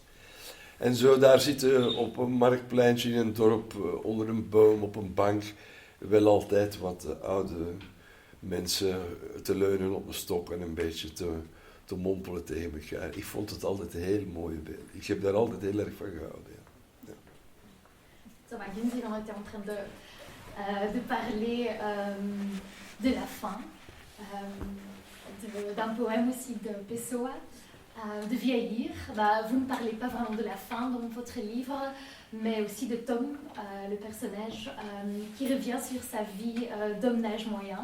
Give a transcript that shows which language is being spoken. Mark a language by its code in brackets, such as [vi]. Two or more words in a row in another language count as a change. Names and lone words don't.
[nl] En zo daar zitten op een marktpleintje in een dorp, onder een boom, op een bank, wel altijd wat oude mensen te leunen op een stok en een beetje te mompelen tegen elkaar. Ik vond het altijd heel mooie beelden. Ik heb daar altijd heel erg van gehouden. Ja. [fr] Thomas Ginzig, on était en train de parler de la fin, d'un poème aussi de Pessoa, de vieillir. Vous ne parlez pas vraiment de la fin dans votre livre, mais aussi de Tom, le personnage, qui revient sur sa vie d'homme d'âge moyen.